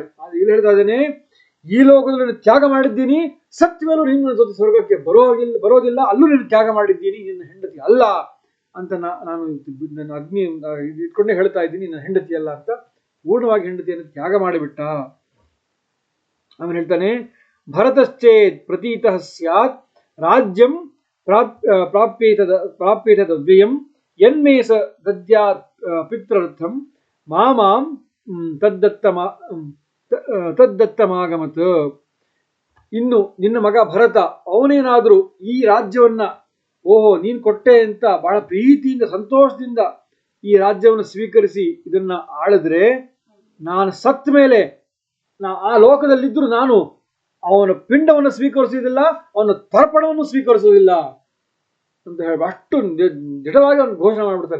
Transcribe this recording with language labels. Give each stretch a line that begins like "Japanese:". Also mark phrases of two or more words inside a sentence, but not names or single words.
Kannada: ಅದು ಇಲ್ಲಿ ಹೇಳ್ತಾ ಇದ್ದೇನೆ, ಈ ಲೋಕದಲ್ಲಿ ನಾನು ತ್ಯಾಗ ಮಾಡಿದ್ದೀನಿ, ಸತ್ತ ಮೇಲೂ ನಿನ್ನ ಜೊತೆ ಸ್ವರ್ಗಕ್ಕೆ ಬರೋದಿಲ್ಲ, ಅಲ್ಲೂ ನೀನು ತ್ಯಾಗ ಮಾಡಿದ್ದೀನಿ, ನಿನ್ನ ಹೆಂಡತಿ ಅಲ್ಲ ಅಂತ ನಾನು ನನ್ನ ಅಗ್ನಿ ಇಟ್ಕೊಂಡೇ ಹೇಳ್ತಾ ಇದ್ದೀನಿ, ನಿನ್ನ ಹೆಂಡತಿ ಅಲ್ಲ ಅಂತ ಪೂರ್ಣವಾಗಿ ಹೆಂಡತಿಯನ್ನು ತ್ಯಾಗ ಮಾಡಿಬಿಟ್ಟ. ಅವನು ಹೇಳ್ತಾನೆ
Sanskrit: ಭರತಶ್ಚೇತ್ ಪ್ರತೀತಃ ಸ್ಯಾತ್ ರಾಜ್ಯಂ ಪ್ರಾಪ್ಯೇತದ್ವ್ಯಯಂ ಯನ್ಮೇ ಸ ದದ್ಯಾತ್ ಪಿತ್ರರ್ಥಂ ಮಾಮಾಂ ತದ್ದತ್ತಮಾಗಮತ್.
Kannada: ಇನ್ನು ನಿನ್ನ ಮಗ ಭರತ ಅವನೇನಾದ್ರೂ ಈ ರಾಜ್ಯವನ್ನ ನೀನ್ ಕೊಟ್ಟೆ ಅಂತ ಬಹಳ ಪ್ರೀತಿಯಿಂದ ಸಂತೋಷದಿಂದ ಈ ರಾಜ್ಯವನ್ನು ಸ್ವೀಕರಿಸಿ ಇದನ್ನ ಆಳಿದ್ರೆ, ನಾನು ಸತ್ತ ಮೇಲೆ ಆ ಲೋಕದಲ್ಲಿದ್ದರೂ ನಾನು ಅವನ ಪಿಂಡವನ್ನು ಸ್ವೀಕರಿಸುವುದಿಲ್ಲ, ಅವನ ತರ್ಪಣವನ್ನು ಸ್ವೀಕರಿಸುವುದಿಲ್ಲ ಅಂತ ಹೇಳಿ ಅಷ್ಟು ದಿಢವಾಗಿ ಅವನು ಘೋಷಣೆ ಮಾಡಿಬಿಡ್ತಾರೆ.